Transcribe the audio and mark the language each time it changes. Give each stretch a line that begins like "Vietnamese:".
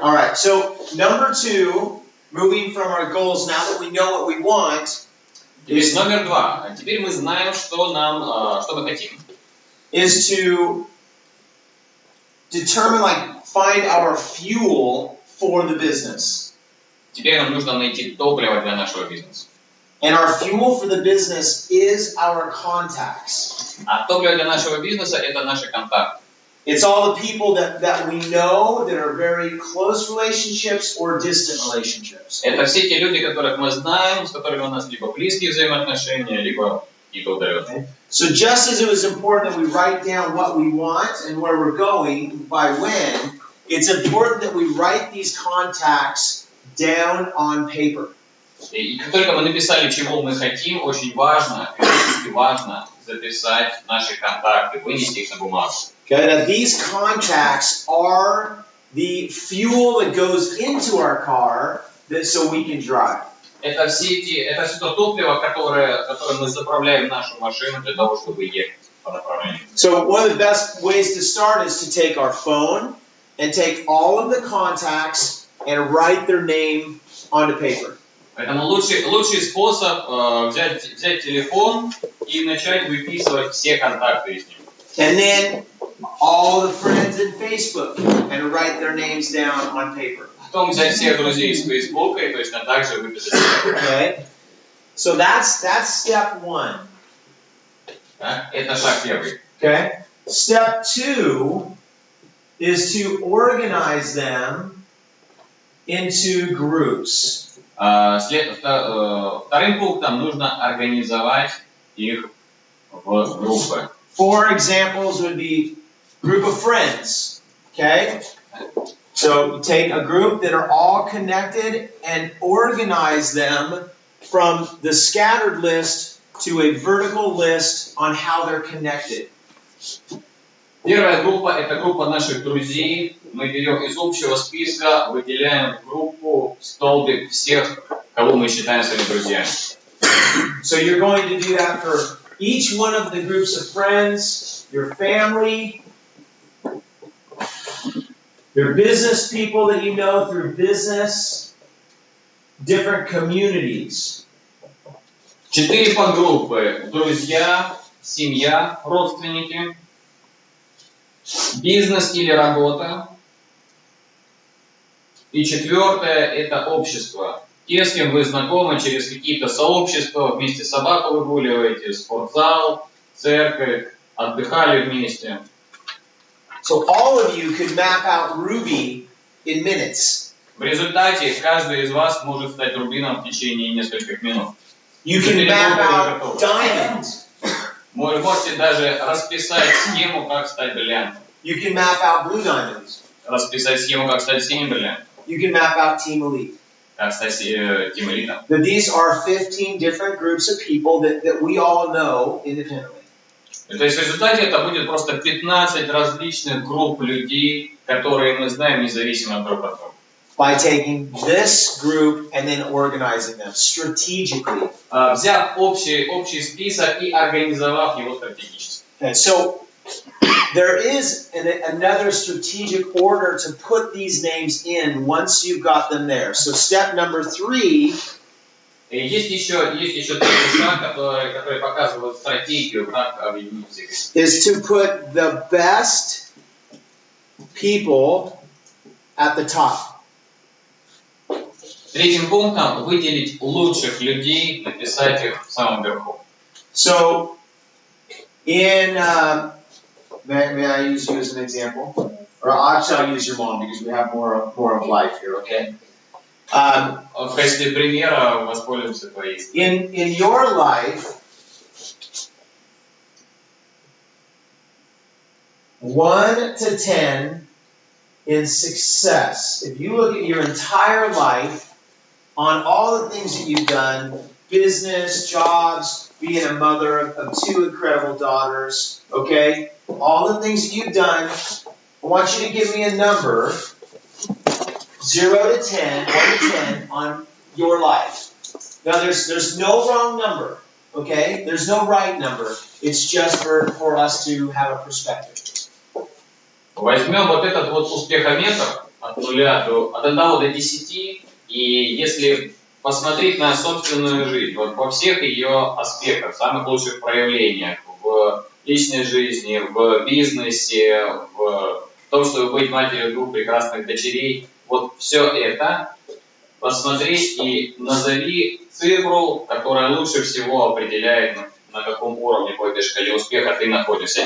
English: All right, so number 2, moving from our goals, now that we know what we want,
Russian: Теперь номер 2. Теперь мы знаем, что мы хотим.
English: is to determine, like, find our fuel for the business.
Russian: Теперь нам нужно найти топливо для нашего бизнеса.
English: And our fuel for the business is our contacts.
Russian: А топливо для нашего бизнеса – это наши контакты.
English: It's all the people that we know that are very close relationships or distant relationships.
Russian: Это все те люди, которых мы знаем, с которыми у нас либо близкие взаимоотношения, либо какие-то удаленные.
English: So just as it was important that we write down what we want and where we're going by when, it's important that we write these contacts down on paper.
Russian: И как только мы написали, чего мы хотим, очень важно, критически важно записать наши контакты, вынести их на бумагу.
English: Okay, now these contacts are the fuel that goes into our car so we can drive.
Russian: Это все то топливо, которое мы заправляем в нашу машину для того, чтобы ехать по направлению.
English: So one of the best ways to start is to take our phone and take all of the contacts and write their name onto paper.
Russian: Поэтому лучший способ взять телефон и начать выписывать все контакты из него.
English: And then all the friends in Facebook and write their names down on paper.
Russian: Потом взять всех друзей из Фейсбука и точно так же выписать.
English: Okay? So that's step 1.
Russian: Да? Это шаг первый.
English: Okay? Step 2 is to organize them into groups.
Russian: Вторым пунктом нужно организовать их в группы.
English: 4 examples would be group of friends. Okay? So you take a group that are all connected and organize them from the scattered list to a vertical list on how they're connected.
Russian: Первая группа – это группа наших друзей. Мы берем из общего списка, выделяем в группу столбик всех, кого мы считаем своими друзьями.
English: So you're going to do that for each one of the groups of friends, your family, your business people that you know through business, different communities.
Russian: 4 подгруппы: друзья, семья, родственники, бизнес или работа. И 4 это общество. Те, с кем вы знакомы через какие-то сообщества, вместе собаку выгуливаете, спортзал, церковь, отдыхали вместе.
English: So all of you could map out Ruby in minutes.
Russian: В результате каждый из вас может стать рубином в течение нескольких минут.
English: You can map out Diamond.
Russian: Вы можете даже расписать схему, как стать бриллиантом.
English: You can map out Blue Diamonds.
Russian: Расписать схему, как стать синим бриллиантом.
English: You can map out Team Elite.
Russian: как стать тимлидом.
English: That these are 15 different groups of people that we all know independently.
Russian: То есть в результате это будет просто 15 различных групп людей, которые мы знаем независимо друг от друга.
English: By taking this group and then organizing them strategically.
Russian: Взяв общий список и организовав его стратегически.
English: Okay, so there is another strategic order to put these names in once you've got them there. So step number 3.
Russian: Есть еще третий шаг, который показывает стратегию, как объединить всех.
English: Is to put the best people at the top.
Russian: Третьим пунктом выделить лучших людей, написать их в самом верху.
English: So in may I use you as an example? Or actually I'll use your mom because we have more of life here, okay?
Russian: В качестве примера воспользуемся твоей.
English: In your life, 1 to 10 in success. If you look at your entire life, on all the things that you've done, business, jobs, being a mother of 2 incredible daughters, okay? All the things that you've done, I want you to give me a number, 0 to 10, 1 to 10, on your life. Now, there's no wrong number, okay? There's no right number. It's just for us to have a perspective.
Russian: Возьмем вот этот вот успехометр от 1 до 10, и если посмотреть на собственную жизнь, вот во всех ее аспектах, самых лучших проявлениях, в личной жизни, в бизнесе, в том, чтобы быть матерью 2 прекрасных дочерей, вот все это посмотреть и назови цифру, которая лучше всего определяет, на каком уровне по этой шкале успеха ты находишься.